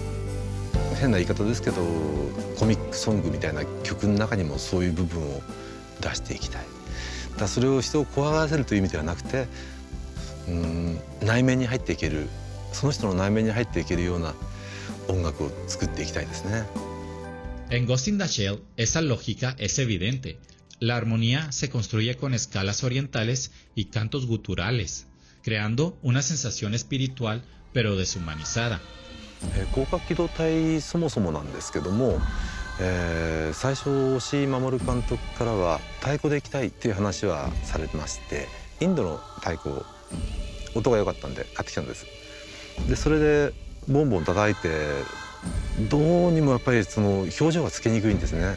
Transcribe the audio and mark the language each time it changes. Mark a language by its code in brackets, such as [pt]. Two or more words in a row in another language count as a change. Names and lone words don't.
[ja] 変な言い方ですけど、コミックソングみたいな曲の中にもそういう部分を出していきたい。だからそれを人を怖がらせるという意味ではなくて、内面に入っていける、その人の内面に入っていけるような音楽を作っていきたいですね。 [es] En Ghost in the Shell, esa lógica es evidente. La armonía se construye con escalas orientales y cantos guturales, creando una sensación espiritual pero deshumanizada. [ja] 広角機動隊そもそもなんですけども、最初押井守監督からは太鼓で行きたいっていう話はされてまして、インドの太鼓音が良かったんで買ってきたんです。でそれでボンボン叩いて、どうにもやっぱりその表情がつけにくいんですね。